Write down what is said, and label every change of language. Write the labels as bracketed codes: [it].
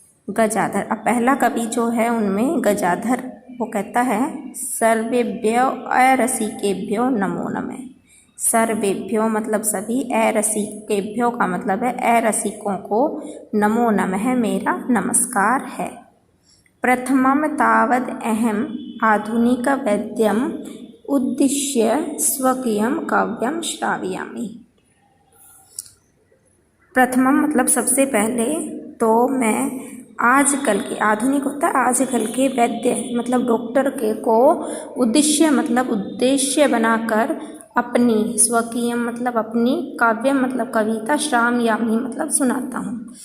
[hi] गजाधर, अब पहला कवि जो है उनमें गजाधर, वो कहता है [sa] सर्वेभ्यो अरसिकेभ्यो नमो नमः। [hi] सर्वेभ्यो मतलब सभी, अरसिकेभ्यो का मतलब है अरसिकों को, नमो नमः मेरा नमस्कार है। [sa] प्रथमं तावद् अहम् आधुनिक वैद्यम् उद्दिश्य स्वकीयं काव्यं श्रावयामि। [hi] प्रथमम मतलब सबसे पहले, तो मैं आजकल के, आधुनिक होता है आजकल के, वैद्य मतलब डॉक्टर के को, उद्देश्य मतलब उद्देश्य बनाकर, अपनी, स्वकीय मतलब अपनी, काव्य मतलब कविता, श्रावयामि मतलब सुनाता हूँ।